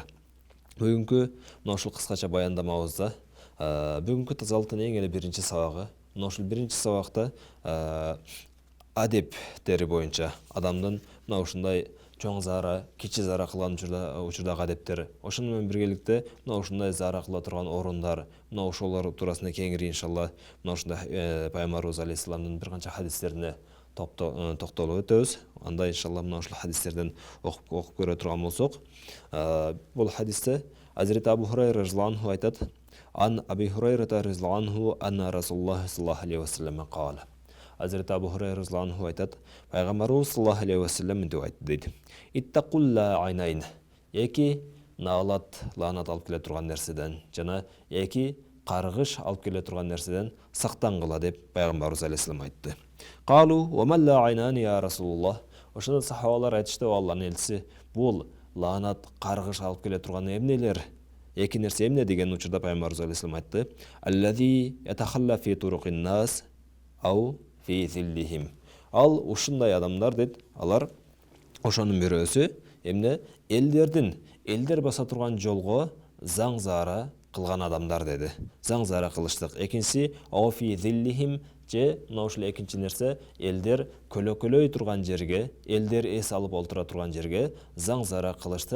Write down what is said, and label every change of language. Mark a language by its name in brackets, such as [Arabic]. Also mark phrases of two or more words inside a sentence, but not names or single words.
[Kyrgyz] Бүгүнкү мына ушул кыскача баяндамабызда бүгүнкү тазалыктын эң эле биринчи сабагы, мына ушул биринчи сабакта адептери боюнча адамдын мына ушундай чоң зара, кичи зара кылган учурдагы адептери, ошону менен биргеликте мына ушундай зара кыла турган орундар, мына ошолор туурасында кеңири иншалла мына ушундай Пайгамбарыбыз алейхиссаламдын бир канча хадистерине токтолуп өтөбүз. Анда иншалла мына ушул хадистерден окуп көрө турган болсок, бул хадисте Азирет Абу Хурайра [Arabic] رضي الله عنه [Kyrgyz] айтат: [Arabic] "عن أبي هريرة رضي الله عنه أن رسول الله صلى الله عليه وسلم قال." [Kyrgyz] Азирет Абу Хурайра [Arabic] رضي الله عنه [Kyrgyz] айтат: Пайгамбарыбыз [Arabic] صلى الله عليه وسلم [Kyrgyz] мынтип айтты дейт: [Arabic] "اتقوا اللاعنين." [Kyrgyz] Эки наалат, лаанат алып келе турган нерседен жана эки каргыш алып келе турган нерседен сактангыла деп Пайгамбарыбыз алейхиссалам айтты. [Arabic] قالوا وما اللاعنان يا رسول الله. [Kyrgyz] Ошондо сахабалар айтышты: "Алланын элчиси, бул лаанат, каргыш алып келе турган эмнелер? Эки нерсе эмне?" деген учурда Пайгамбарыбыз алейхиссалам айтты: [Arabic] "الذي يتخلى في طرق الناس أو في ظلهم." [Kyrgyz] Ал ушундай адамдар дейт, алар ошонун бирөөсү эмне? Элдер баса турган жолго заң зара кылган адамдар деди. Заң зара кылыштык. Экинчиси [Arabic] أو في ظلهم, [Kyrgyz] же мына ушул экинчи нерсе элдер көлөкөлөй турган жерге, элдер эс алып олтура турган жерге заң зара кылыштык.